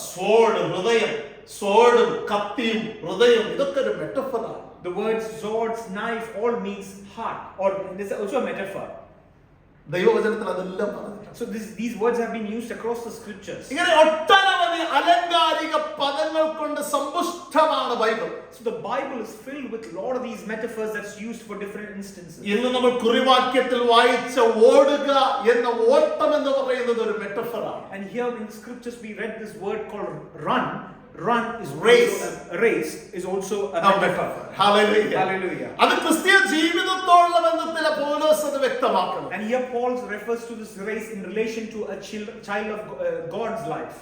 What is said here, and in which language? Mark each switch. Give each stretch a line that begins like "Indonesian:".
Malayalam: Sword, ഹൃദയം, സ്വോർഡും കത്തിയും ഹൃദയം, ഇതൊക്കെ ഒരു മെറ്റഫറാണ്.
English: The words swords, knife all means heart, or it is also a metaphor.
Malayalam: ദൈവവചനത്തിൽ അതെല്ലാം പറഞ്ഞു.
English: So these words have been used across the scriptures.
Malayalam: ഇങ്ങനെ ഒട്ടനവധി ഒട്ടനവധി അലങ്കാരിക പദങ്ങൾ കൊണ്ട് സമ്പുഷ്ടമാണ് Bible.
English: So the Bible is filled with a lot of these metaphors that's used for different instances.
Malayalam: ഇന്ന് നമ്മൾ കുറിവാക്യത്തിൽ വായിച്ച ഓടുക എന്ന ഓട്ടം എന്ന് പറയുന്നത് ഒരു മെറ്റഫറാണ്.
English: And here in the scriptures we read this word called run. Run is Race. also a race is also a metaphor. Hallelujah. Hallelujah.
Malayalam: അത് ക്രിസ്തീയ ജീവിതത്തോടുള്ള ബന്ധത്തിലെ പൗലോസ് അത് വ്യക്തമാക്കുന്നു.
English: And here Paul refers to this race in relation to a child of God's life.